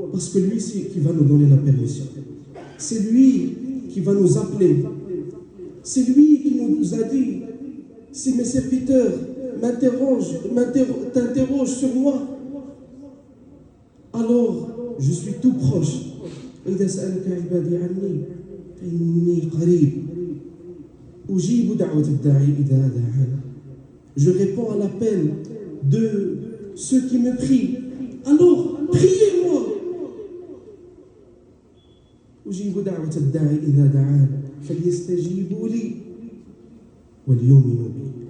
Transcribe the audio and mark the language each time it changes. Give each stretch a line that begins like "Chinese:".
French: Parce que lui, c'est qui va nous donner la permission. C'est lui qui va nous appeler. C'est lui qui nous a dit si mes serviteurs t'interrogent sur moi, alors je suis tout proche.
Arabic: إذا سألك عبادي عني فإني قريب أجيب دعوة الداعي إذا دعاني.
French: Je réponds à l'appel de ceux qui me prient. Alors, priez-moi.
Arabic: أجيب دعوة الداعي إذا دعاني فليستجيبوا لي وليؤمنوا بي.